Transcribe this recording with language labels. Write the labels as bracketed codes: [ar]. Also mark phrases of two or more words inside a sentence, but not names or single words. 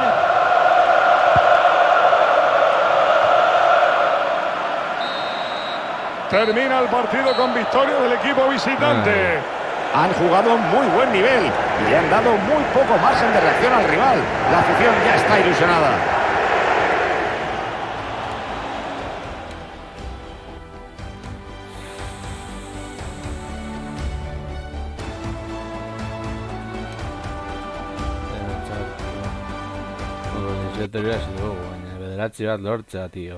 [es] Termina el partido con victoria del equipo visitante. Han jugado muy buen nivel y le han dado muy poco margen de reacción al rival. La afición ya está ilusionada. [eu] Teoria ez dugu, baina bederatzi bat lortzea, tio.